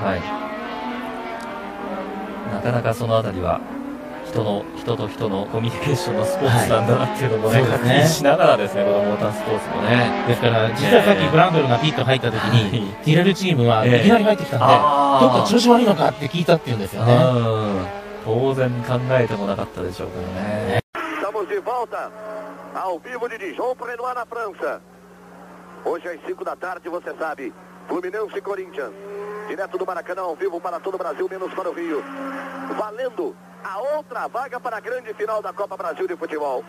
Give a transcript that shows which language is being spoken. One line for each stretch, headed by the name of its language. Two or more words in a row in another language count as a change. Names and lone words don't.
Japanese: なかなかそのあたりは人と人のコミュニケーションのスポーツなんだなっていうのもね、確認しながらですね、このモータースポーツもね。ですから、実はさっきブランドルがピット入った時に、ティレルチームはいきなり入ってきたんで、どっか調子悪いのかって聞いたっていうんですよね。当然考えてもなかったでしょうからね。
Portuguese: Estamos de volta ao vivo de Dijon para Renoir na França. Hoje às 5 da tarde, você sabe, Fluminense e Corinthians. Direto do Maracanã, ao vivo para todo o Brasil, menos para o Rio. Valendo a outra vaga para a grande final da Copa Brasil de Futebol.